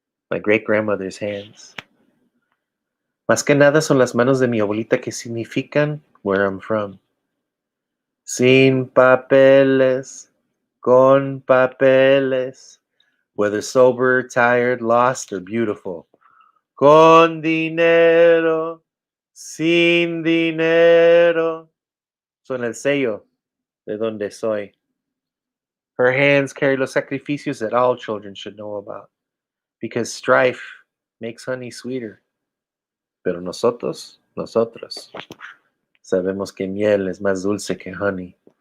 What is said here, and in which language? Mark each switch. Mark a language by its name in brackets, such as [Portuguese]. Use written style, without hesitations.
[English] My great grandmother's hands. [Spanish] Más que nada son las manos de mi abuelita que significan [English] where I'm from. [Spanish] Sin papeles, con papeles, [English] whether sober, tired, lost, or beautiful. [Spanish] Con dinero, sin dinero. Son el sello de donde soy. [English] Her hands carry [Spanish] los sacrificios [English] that all children should know about, because strife makes honey sweeter. [Spanish] Pero nosotros, sabemos que miel es más dulce que honey.